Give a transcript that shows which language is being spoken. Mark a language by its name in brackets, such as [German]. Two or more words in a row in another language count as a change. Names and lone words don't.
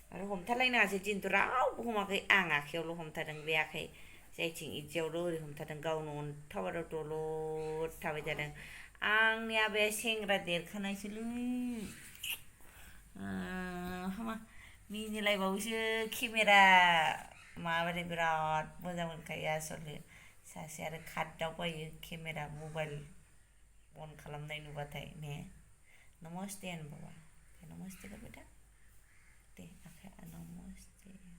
[Bodo] आरो हमथालायनाङासै दिनथ' रावबो हमाखै आं आखायावल' हमथादों बे आखाइ जायथिं इदियावल' ओरै हमथादों गावनो अनथाबादाव दलद थाबाय थादों आंनि आबाया सेंग्रा देरखानायसोलै हामा मिनिलायबावोसो केमेरा माबाथाय बिराद मोजां मोनखायो आसलथे सासे आरो खारदावबायो केमेरा मबाइल अन खालामनाय नुबाथाय ने नमस्ते होन [Hindi] बाबा नमस्ते कर बेटा [Bodo] दे आखाया नमस्ते